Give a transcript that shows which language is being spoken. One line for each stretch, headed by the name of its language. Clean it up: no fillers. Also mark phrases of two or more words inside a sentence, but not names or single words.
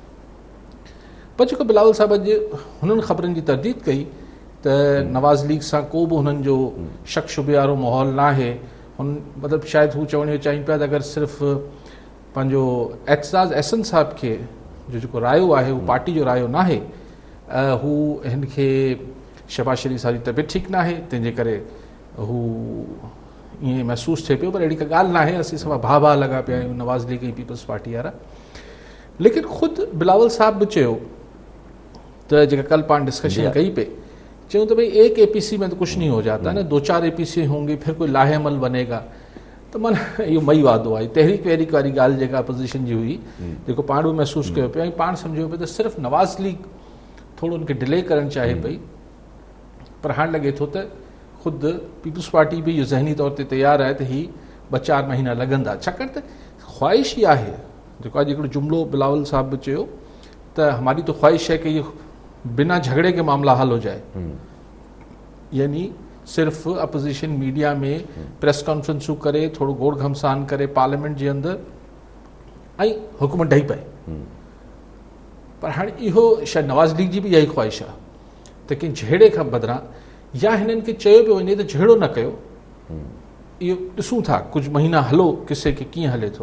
Sindhi: पर जेको बिलावल साहिब अॼु हुननि ख़बरनि जी तरदीद कई त नवाज़ लीग सां को बि हुननि जो शक शुबे वारो माहौल न आहे, हुन मतिलबु शायदि हू चवण चाहिनि पिया त अगरि सिर्फ़ु पंहिंजो एतज़ाज़ अहसन साहिब खे जो जेको रायो आहे उहो पार्टी जो रायो न आहे, हू हिन खे शहबाज़ शरीफ़ साहिब जी तबियत ठीकु न आहे तंहिंजे करे हू ईअं महसूसु थिए पियो, पर अहिड़ी का ॻाल्हि न आहे, असीं सभु भाउ लॻा पिया आहियूं नवाज़ लीग ऐं पीपल्स पार्टी वारा। लेकिन ख़ुदि बिलावल साहब बि चयो त जेका कल्ह पाण डिस्कशन कई पे, चयूं त
Urdu: بھائی ایک APC میں تو کچھ نہیں ہو جاتا نا، 2-4 APC ہوں گی پھر کوئی لائحہ عمل بنے گا,
Sindhi: त माना इहो मई वादो आहे। तहरीक वहरीक वारी ॻाल्हि जेका अपोज़िशन जी हुई, जेको पाण बि महसूसु कयो पियो ऐं पाण सम्झो पियो त सिर्फ़ु नवाज़ लीग थोरो उनखे डिले करणु चाहे पई, पर हाणे लॻे थो त ख़ुदि पीपल्स पार्टी बि इहो ज़हनी तौर ते तयारु आहे त हीउ 2-4 महीना लॻंदा, छाकाणि त ख़्वाहिश ई आहे, जेको अॼु हिकिड़ो जुमिलो बिलावल साहब बि चयो त
Urdu: ہماری تو خواہش ہے کہ یہ بنا جھگڑے کے معاملہ حل ہو جائے,
Sindhi: यानी सिर्फ़ अपोजिशन मीडिया में
English: press conferences
Sindhi: करे, थोरो गोड़ घमसान करे पार्लियामेंट जे अंदरि ऐं हुकूमत ढही पए। पर हाणे इहो शायदि नवाज़ लीग जी बि इहा ई ख्वाहिश आहे त कंहिं झेड़े खां बदिरां या हिननि खे चयो पियो वञे त झेड़ो न कयो, इहो ॾिसूं था कुझु महीना हलो किसे खे कीअं हले थो।